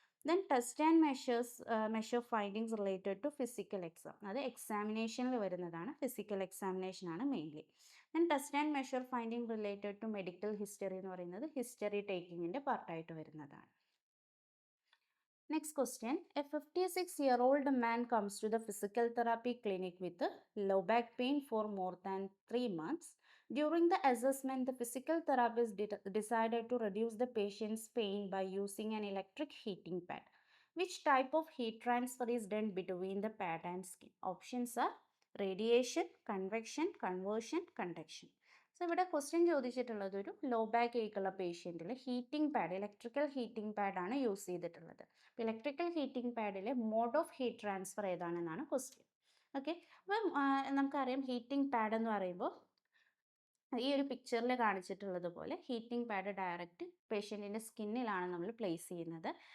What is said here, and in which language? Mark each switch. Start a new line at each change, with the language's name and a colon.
English: Then test and measure findings related to physical exam.
Malayalam: അത് എക്സാമിനേഷനിൽ വരുന്നതാണ്, physical എക്സാമിനേഷനാണ് mainly.
English: then test and measure finding related to medical history
Malayalam: എന്ന് പറയുന്നത് history ടേക്കിങ്ങിൻ്റെ പാർട്ടായിട്ട് വരുന്നതാണ്.
English: Next question. A 56-year-old man comes to the physical therapy clinic with low back pain for more than 3 months. During the assessment, the physical therapist decided to reduce the patient's pain by using an electric heating pad. Which type of heat transfer is done between the pad and skin? Options are radiation, convection, conversion, conduction.
Malayalam: So ഇവിടെ question ചോദിച്ചിട്ടുള്ളത് ഒരു low back ഏക്കുള്ള പേഷ്യൻറ്റിൽ heating pad, electrical heating പാഡാണ് use ചെയ്തിട്ടുള്ളത്. അപ്പോൾ electrical heating പാഡിലെ mode of heat transfer ഏതാണെന്നാണ് question. Okay, അപ്പം നമുക്കറിയാം heating pad എന്ന് പറയുമ്പോൾ ഈ ഒരു പിക്ചറിൽ കാണിച്ചിട്ടുള്ളത് പോലെ ഹീറ്റിംഗ് പാഡ് ഡയറക്റ്റ് പേഷ്യൻറ്റിൻ്റെ സ്കിന്നിലാണ് നമ്മൾ പ്ലേസ് ചെയ്യുന്നത്.